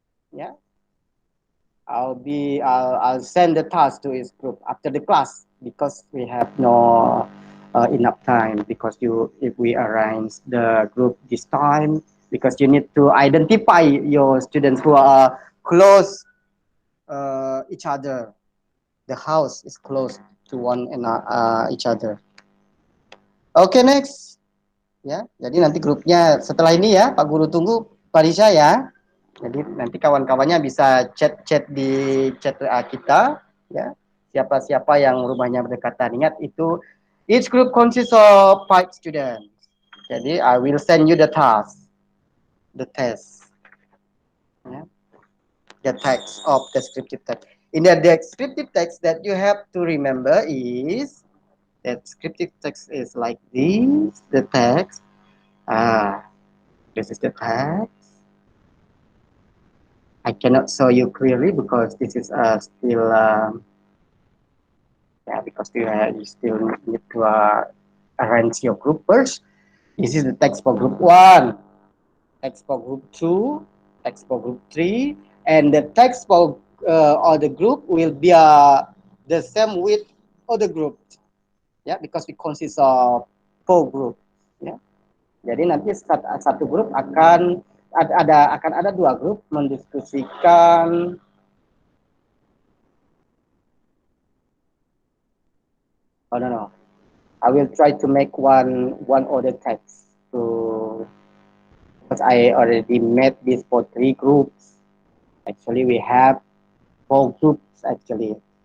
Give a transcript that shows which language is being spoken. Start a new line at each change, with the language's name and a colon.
English: Yeah, I'll send the task to each group after the class, because we have no enough time, because if we arrange the group this time, because you need to identify your students who are close each other. The house is close to one and each other. Okay, next.
Indonesian: Ya, jadi nanti grupnya setelah ini ya, Pak Guru tunggu Parisha ya. Jadi nanti kawan-kawannya bisa chat di chat kita ya. Siapa-siapa yang rumahnya berdekatan. Ingat itu
English: each group consists of 5 students.
Indonesian: Jadi
English: I will send you the task. The test. Ya. The text of descriptive text. In the descriptive text that you have to remember is that descriptive text is like this, the text. This is the text. I cannot show you clearly because this is still because you still need to arrange your group first. This is the text for group 1, text for group 2, text for group 3, and the text for other group will be the same with other group, ya, because we consist of 4 group, ya.
Indonesian: Jadi nanti satu grup akan ada 2 grup mendiskusikan no.
English: I will try to make one order text to, because I already made this for 3 groups. Actually, we have 4 groups actually.